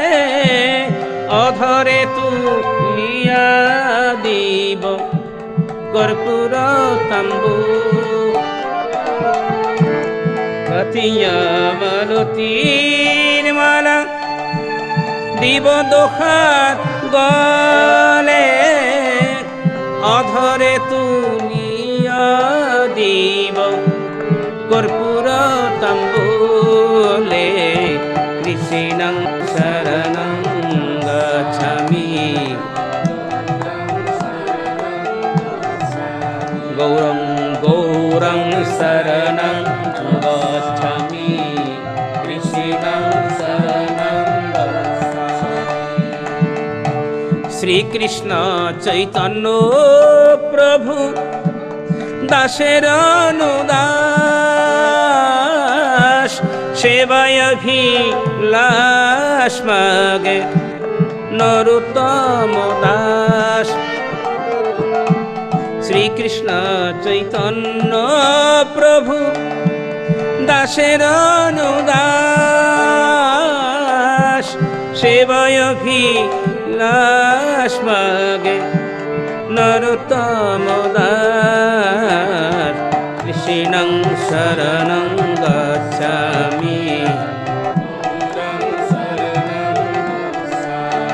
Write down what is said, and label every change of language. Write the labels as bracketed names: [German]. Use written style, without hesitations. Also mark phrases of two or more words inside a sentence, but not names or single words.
[Bangla] অধরে তুলিয়া দিব কর্পূর তাম্বু গাথিয়া মালতীর মালা দিব দোহার গলে অধরে তুলিয়া দিব কর্পূর তাম্বুলে [Sanskrit] কৃষ্ণং শরণং গচ্ছামি গৌরং গৌরং শরণং গচ্ছামি কৃষ্ণং শরণং [Bangla] শ্রীকৃষ্ণ চৈতন্য প্রভু দাসের অনুদাস সেবায়ভিলাষ মাগে নরোত্তম দাস শ্রীকৃষ্ণ চৈতন্য প্রভু দাসের অনুদাস সেবায়ভিলাষ মাগে নরোত্তম দাস [Sanskrit] কৃষ্ণং শরণং গচ্ছামি